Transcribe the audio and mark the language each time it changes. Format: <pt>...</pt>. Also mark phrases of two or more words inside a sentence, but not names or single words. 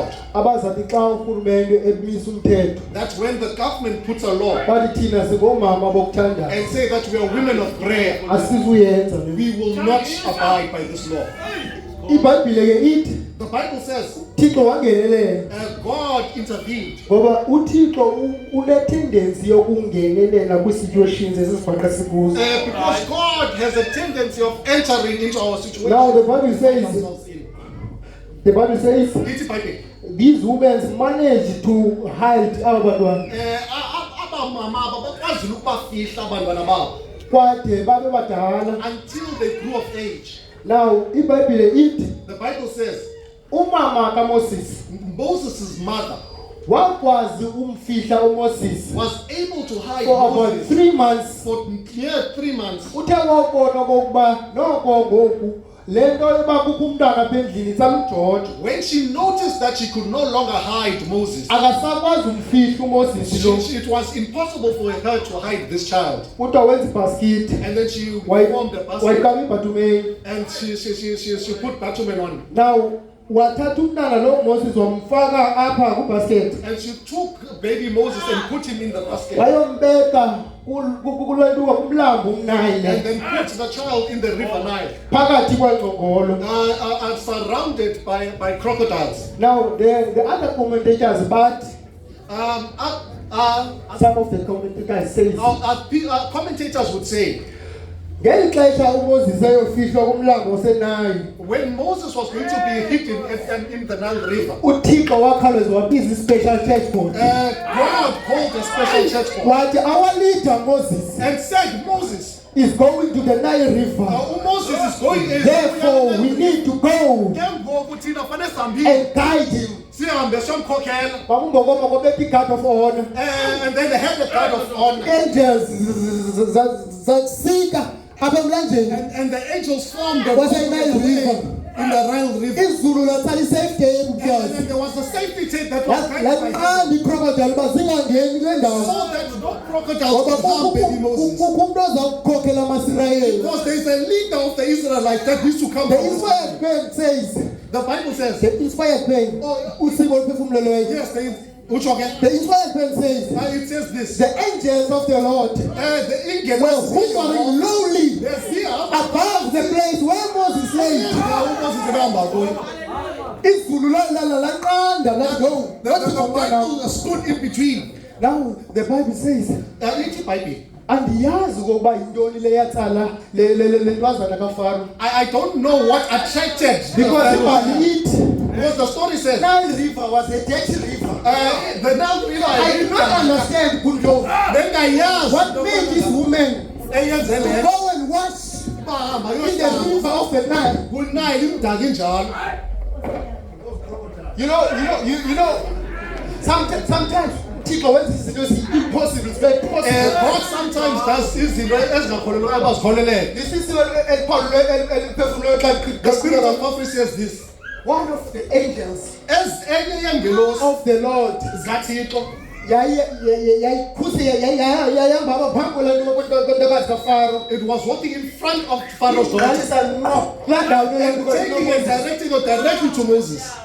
<xh>Abazathi xa urhulumente emisa umthetho,</xh> <en>That when the government puts a law</en> <xh>bathi thina singomama bokuthandaza,</xh> <en>and say that we are women of prayer,</en> <xh>asizuyenza le.</xh> <en>we will not abide by this law.</en> <xh>iBhayibhile ke ithi</xh> <en>The Bible says</en> <xh>Thixo wangenelela</xh> <en>God intervened.</en> <xh>ngoba uThixo une-tendency yokungenelela kwi-situations esisibhaqa sikuzo.</xh> <en>Because God has a tendency of entering into our situation. Now the Bible says,</en> <xh>Ithi Bible,</xh> <en>these women managed to hide</en> <xh>aba bantwana abamama abakwazile ukubafihla abantwana babo kwade babe badala.</xh> <en>until they grew of age.</en> <xh>Now iBhayibhile ithi</xh> <en>The Bible says</en> <xh>umama kaMoses</xh> <en>Moses' mother</en> <xh>wakwazi umfihla uMoses</xh> <en>was able to hide for about Moses 3 months. for near 3 months.</en> <xh>Uthe wabona okokuba noko ngoku le nto yoba kukho umntwana apha endlini itsalumjojo,</xh> <en>When she noticed that she could no longer hide Moses,</en> <xh>akasakwazi umfihla uMoses lo.</xh> <en>it was impossible for her to hide this child.</en> <xh>Kuthiwa wenza ibhaskithi</xh> <en>And then she formed a basket</en> <xh>wayikama ibhatumeni.</xh> <en>and she put bitumen on.</en> <xh>Now wathatha umntana lo Moses wamfaka apha kubasket,</xh> <en>And she took baby Moses and put him in the basket.</en> <xh>wayombeka kulwentuka kumlambo umNile</xh> <en>And then put the child in the river Nile,</en> <xh>phakathi kwengcongolo.</xh> <en>surrounded by crocodiles. Now the other commentators, but some of the commentators say Commentators would say,</en> <xh>ngeli xesha uMoses eyofihlwa kumlambo oseNile,</xh> <en>when Moses was going to be hidden in the Nile River,</en> <xh>uThixo wakhawuleza wabiza i-special church board</xh> <en>God called a special church board wathi our leader Moses and said, Moses, is going to the Nile River, Moses is going. therefore we need to go and guide him.</en> <xh>Kwakungokoma kobekho i-</xh> <en>guard of honor. And then they had the guard of honor.</en> <xh>Angels zasika apha emlanjeni</xh> <en>And the angels formed the</en> <xh>waseNile River.</xh> <en>in the Nile River.</en> <xh>Izulu latsala i-</xh> <en>safe day And because then there was a safety tape that was tied by him,</en> <xh>lanqanda ii-crocodile uba zingangeni kule ndawo</xh> <en>so that no crocodiles</en> <xh>ngoba</xh> <en>could harm baby Moses.</en> <xh>kukho umntu ozawukhokhela amasirayeli.</xh> <en>Because there is a leader of the Israelites that needs to come The from inspired pen says, the Bible says, the inspired pen,</en> <xh>usibo oluphefumlelweyo.</xh> <en>yes, The inspired pen says, it says this. the angels of the Lord The angel were was hovering lowly yes, here. above the place where Moses lay.</en> <xh>Izulu lanqanda lathi</xh> <en>The Bible stood in between. Now the Bible says,</en> <xh>Ithi Bible. andiyazi ukuba yintoni le yatsala le ntwazana kaFaro,</xh> <en>I don't know what attracted</en> <xh>because ibhali ithi</xh> <en>because the story says Nile River was a dirty river. the Nile River. I do not understand what made this woman go and wash in the river of the Nile. You know, sometimes people when this is impossible, it's very possible. God sometimes does</en> <xh>izinto ezingakholelwa abazikholeleyo.</xh> <en>This is the Spirit of prophecy says this. one of the angels</en> <xh>Enye yeengelosi</xh> <en>of the Lord zikaThixo It was walking in front of Pharaoh's daughter and taking and directing her directly to Moses.</en>